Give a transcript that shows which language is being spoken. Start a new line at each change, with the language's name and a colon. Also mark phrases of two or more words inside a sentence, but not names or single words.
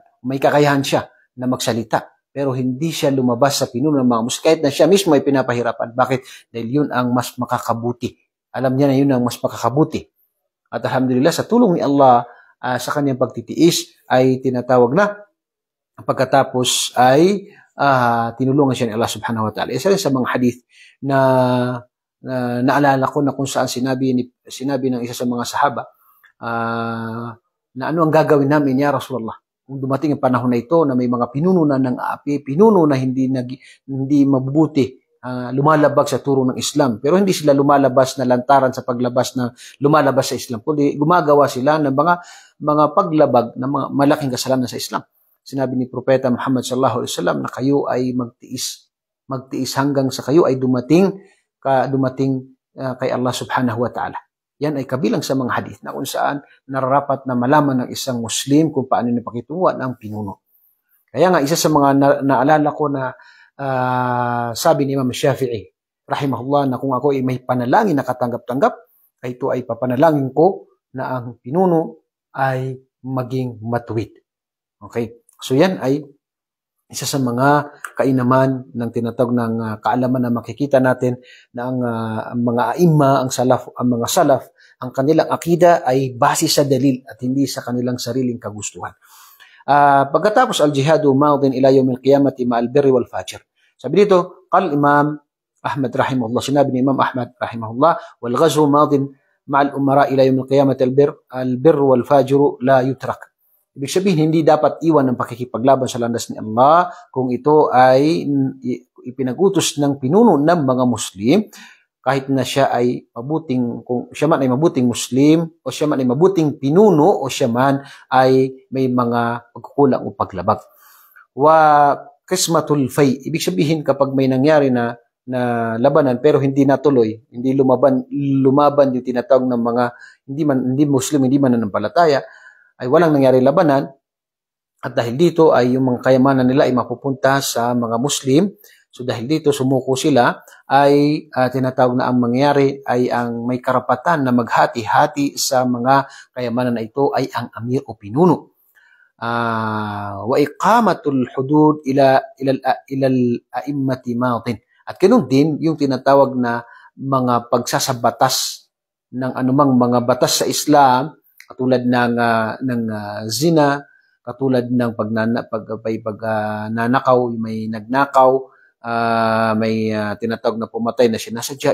Filipino: May kakayahan siya na magsalita. Pero hindi siya lumabas sa pinuno ng mga Muslim. Kahit na siya mismo ay pinapahirapan. Bakit? Dahil yun ang mas makakabuti. Alam niya na yun ang mas makakabuti. At alhamdulillah, sa tulong ni Allah, sa kanyang pagtitiis, ay tinatawag na pagkatapos ay tinulungan siya ni Allah
Arabic: سبحانه وتعالى.
Filipino: Isa rin sa mga hadith na naalala ko na kung saan sinabi ng isa sa mga sahaba na ano ang gagawin namin
Arabic: يا رسول الله
Filipino: kung dumating ang panahon na ito na may mga pinuno na ng api, pinuno na hindi mabubuti, lumalabag sa turo ng Islam, pero hindi sila lumalabas na lantaran sa paglabas na lumalabas sa Islam, kundi gumagawa sila ng mga paglabag na mga malaking kasalanan sa Islam. Sinabi ni Propeta Muhammad
Arabic: صلى الله عليه وسلم
Filipino: na kayo ay magtiis hanggang sa kayo ay dumating kay Allah
Arabic: سبحانه وتعالى.
Filipino: Yan ay kabilang sa mga hadith na kung saan nararapat na malaman ng isang Muslim kung paano napakitunguhan ng pinuno. Kaya nga isa sa mga naalala ko na sabi ni Imam Shafi'i rahimahullah na kung ako ay may panalangin na katanggap-tanggap, ay ito ay papanalangin ko na ang pinuno ay maging matuwid. Okay? So yan ay isa sa mga kainaman ng tinatawag ng kaalaman na makikita natin na ang mga aimma, ang mga salaf, ang kanilang akida ay base sa dalil at hindi sa kanilang sariling kagustuhan.
Arabic: Pagkatapos الجهاد ماض إلى يوم القيامة مع البر والفاجر.
Filipino: Sabi dito,
Arabic: قال الإمام أحمد رحمه الله,
Filipino: sinabi ni Imam Ahmad rahimahullah,
Arabic: والغزو ماض مع الأمراء إلى يوم القيامة البر والفاجر لا يترك.
Filipino: Ibig sabihin, hindi dapat iwan ng pakikipaglaban sa landas ni Allah kung ito ay ipinag-utos ng pinuno ng mga Muslim, kahit na siya ay kung siya man ay mabuting Muslim, o siya man ay mabuting pinuno, o siya man ay may mga pagkukulang o paglabag.
Arabic: وقسمة الفيء.
Filipino: Ibig sabihin, kapag may nangyari na labanan pero hindi natuloy, hindi lumaban yung tinatawag ng mga hindi Muslim, hindi mananampalataya, ay walang nangyari labanan, at dahil dito ay yung mga kayamanan nila ay mapupunta sa mga Muslim. So dahil dito sumuko sila, ay tinatawag na ang mangyari ay ang may karapatan na maghati-hati sa mga kayamanan na ito ay ang amir o pinuno.
Arabic: وإقامة الحدود إلى الأئمة ماض.
Filipino: At ganoon din yung tinatawag na mga pagsasabatas ng anumang mga batas sa Islam, katulad ng zina, katulad ng pagnanakaw, may nagnakaw, may tinatawag na pumatay na sinasadya.